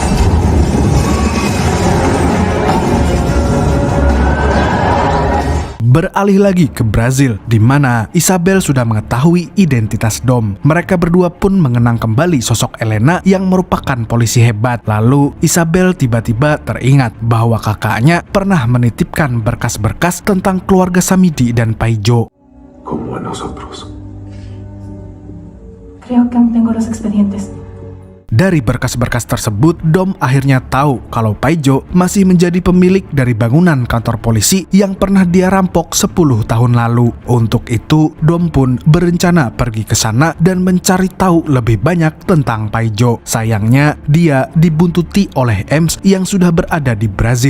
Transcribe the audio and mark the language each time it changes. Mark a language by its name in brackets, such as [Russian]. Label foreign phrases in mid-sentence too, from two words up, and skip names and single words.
[Indonesian] Beralih lagi ke Brazil, di mana Isabel sudah mengetahui identitas Dom. Mereka berdua pun mengenang kembali sosok Elena yang merupakan polisi hebat. Lalu Isabel tiba-tiba teringat bahwa kakaknya pernah menitipkan berkas-berkas tentang keluarga Samidi dan Paijo. [Spanish] Como a nosotros. Creo que aún tengo los expedientes. [Indonesian] Dari berkas-berkas tersebut, Dom akhirnya tahu kalau Paijo masih menjadi pemilik dari bangunan kantor polisi yang pernah dia rampok 10 tahun lalu. Untuk itu, Dom pun berencana pergi ke sana dan mencari tahu lebih banyak tentang Paijo. Sayangnya, dia dibuntuti oleh Ems yang sudah berada di Brazil.